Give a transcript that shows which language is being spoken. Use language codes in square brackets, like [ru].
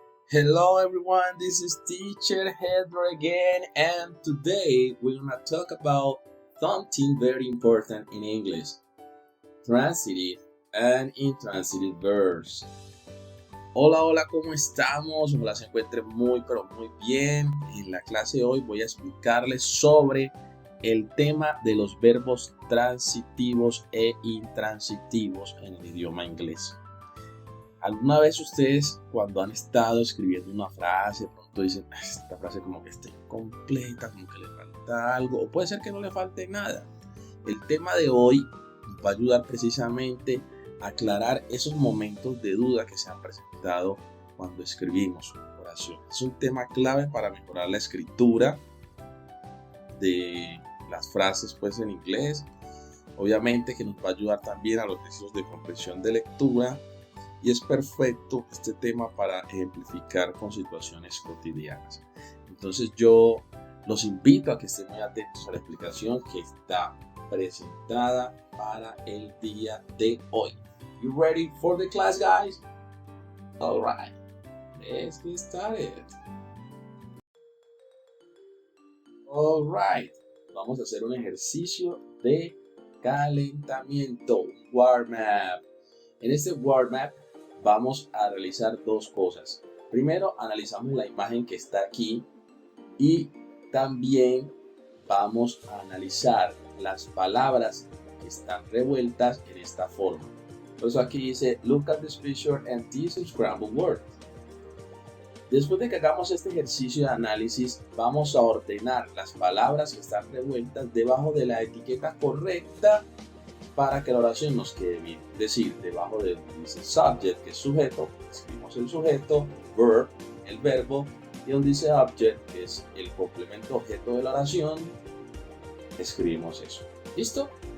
[en] Hello everyone, this is Teacher Heather again, and today we're gonna talk about something very important in English: transitive and intransitive verbs. [es] Hola, ¿cómo estamos? Ojalá se encuentren muy bien. En la clase de hoy voy a explicarles sobre el tema de los verbos transitivos e intransitivos en el idioma inglés. ¿Alguna vez ustedes, cuando han estado escribiendo una frase, de pronto dicen, esta frase como que está incompleta, como que le falta algo, o puede ser que no le falte nada? El tema de hoy nos va a ayudar precisamente a aclarar esos momentos de duda que se han presentado cuando escribimos oraciones. Es un tema clave para mejorar la escritura de las frases pues en inglés. Obviamente que nos va a ayudar también a los ejercicios de comprensión de lectura. Y es perfecto este tema para ejemplificar con situaciones cotidianas. Entonces yo los invito a que estén muy atentos a la explicación que está presentada para el día de hoy. [en] You ready for the class, guys? All right, let's get started. All right, [es] vamos a hacer un ejercicio de calentamiento, un warm-up. En este warm-up vamos a realizar dos cosas. Primero, analizamos la imagen que está aquí y también vamos a analizar las palabras que están revueltas en esta forma. Por eso aquí dice, [en] look at this picture and these scrambled words. [es] Después de que hagamos este ejercicio de análisis, vamos a ordenar las palabras que están revueltas debajo de la etiqueta correcta para que la oración nos quede bien. Es decir, debajo de donde dice subject, que es sujeto, escribimos el sujeto, verb, el verbo, y donde dice object, que es el complemento objeto de la oración, escribimos eso. ¿Listo?